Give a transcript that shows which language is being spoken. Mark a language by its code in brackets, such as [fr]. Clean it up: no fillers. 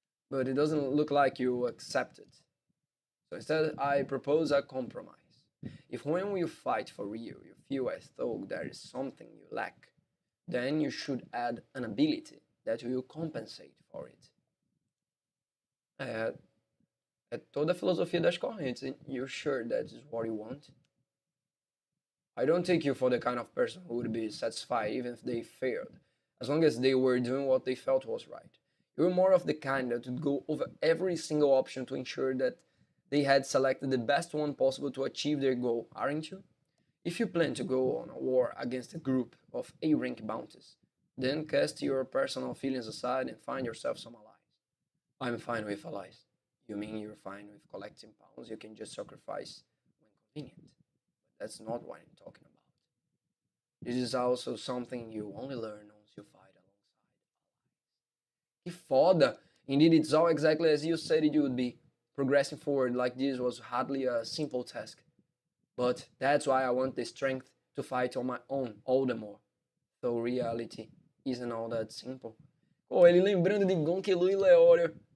[en] But it doesn't look like you accept it. So instead, I propose a compromise. If when you fight for real, you feel as though there is something you lack, then you should add an ability that will compensate for it. [pt] É toda a filosofia das correntes. [en] You're sure that is what you want? I don't take you for the kind of person who would be satisfied even if they failed, as long as they were doing what they felt was right. You're more of the kind that would go over every single option to ensure that they had selected the best one possible to achieve their goal, aren't you? If you plan to go on a war against a group of A-rank bounties, then cast your personal feelings aside and find yourself some allies. I'm fine with allies. You mean you're fine with collecting pounds you can just sacrifice when convenient? But that's not what I'm talking about. This is also something you only learn once you fight alongside allies. [pt] Que foda! [en] Indeed, it's all exactly as you said it would be. Progressing forward like this was hardly a simple task. But that's why I want the strength to fight on my own all the more. Though reality isn't all that simple. [pt] Oh, ele lembrando de Gonkilu e Leório.